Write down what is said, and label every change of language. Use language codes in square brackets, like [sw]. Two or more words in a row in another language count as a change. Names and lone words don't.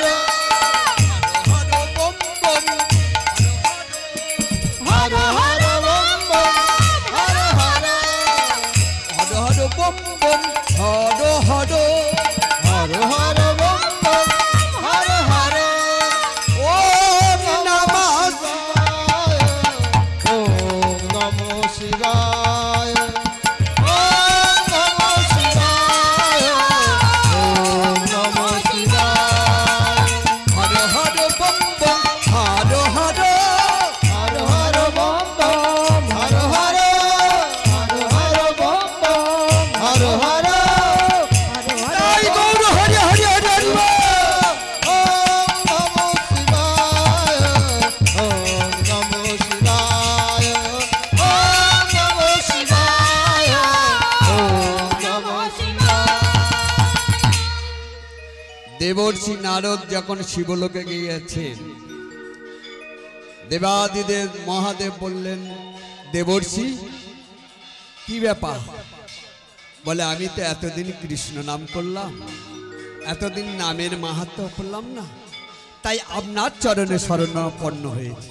[bn] হর বম বম হর হর বম বম হর হর হর হর বম বম হর হর হর হর বম বম হর হর [sa] ওম নমঃ ওম নমো শিবায় ওম নমো শিবায় ওম নমো শিবায় [bn] হর হর বম বম হর হর হর হর বম বম হর হর হর হর বম বম হর হর তাই গৌর হরি হরি হরি হরি বল। [sa] ওম নমো শিবায় ওম নমো শিবায় ওম নমো শিবায় ওম নমো [bn] দেবর্ষি নারদ যখন শিবলোকে গিয়েছেন, দেবাদিদেব মহাদেব বললেন দেবর্ষি কি ব্যাপার? বলে আমি তো এতদিন কৃষ্ণ নাম করলাম, এতদিন নামের মাহাত্ম্য করলাম না, তাই আপনার চরণে শরণাপন্ন হয়েছে।